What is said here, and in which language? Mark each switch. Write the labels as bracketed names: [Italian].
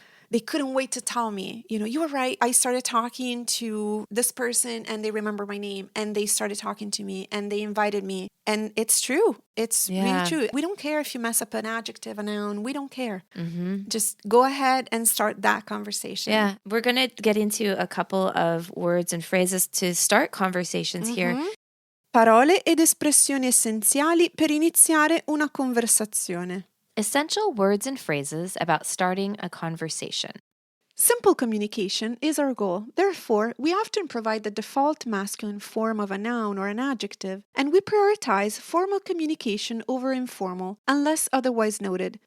[English] They couldn't wait to tell me, you were right. I started talking to this person and they remember my name and they started talking to me and they invited me. And it's true. It's really true. We don't care if you mess up an adjective, a noun. We don't care. Just go ahead and start that conversation. Yeah. We're going to get into a couple of words and phrases to start conversations here. [Italian] Parole ed espressioni essenziali per iniziare una conversazione. [English] Essential words and phrases about starting a conversation. Simple communication is our goal. Therefore, we often provide the default masculine form of a noun or an adjective, and we prioritize formal communication over informal, unless otherwise noted.